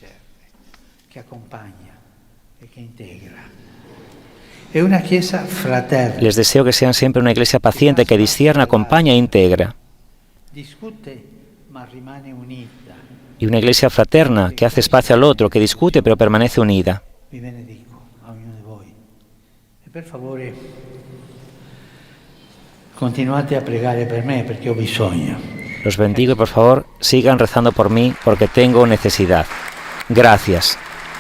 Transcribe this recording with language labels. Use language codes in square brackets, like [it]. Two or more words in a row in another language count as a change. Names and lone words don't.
[es] Les deseo que sean siempre una iglesia paciente que discierne, acompaña e integra. Y una iglesia fraterna que hace espacio al otro, que discute pero permanece unida. [it] Per favore, continuate a pregare per me perché ho bisogno. [es] Los bendigo y por favor sigan rezando por mí porque tengo necesidad. Gracias.